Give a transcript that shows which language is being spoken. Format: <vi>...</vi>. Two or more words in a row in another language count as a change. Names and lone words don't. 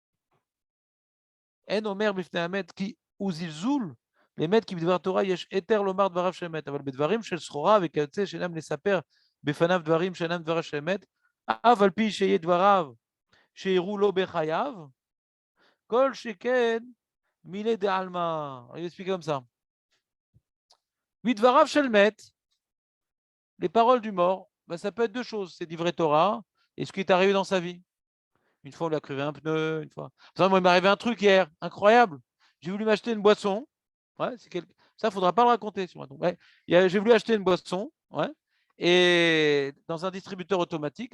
<he>אין אומר בפני המת כי הוא זלזול למת, כי בדבר תורה יש היתר לומר דבריו של מת, אבל בדברים של סחורה וכיוצא שאינם לספר בפניו דברים שאינם דבריו של מת, אף על פי שיהיה דבריו שיראו לו בחייו, כל שכן מילי דעלמא.</he> <fr>אני explique comme ça.</fr> <he>מדבריו של מת,</he> <fr>les paroles du mort, ben ça peut être deux choses, c'est</fr> <he>דברי תורה</he> <fr>et ce qui est arrivé dans sa vie. Une fois, on lui a crevé un pneu, une fois. Moi, il m'est arrivé un truc hier, incroyable. J'ai voulu m'acheter une boisson. Ouais, ça, il ne faudra pas le raconter. Ouais. J'ai voulu acheter une boisson, ouais, et dans un distributeur automatique.</fr>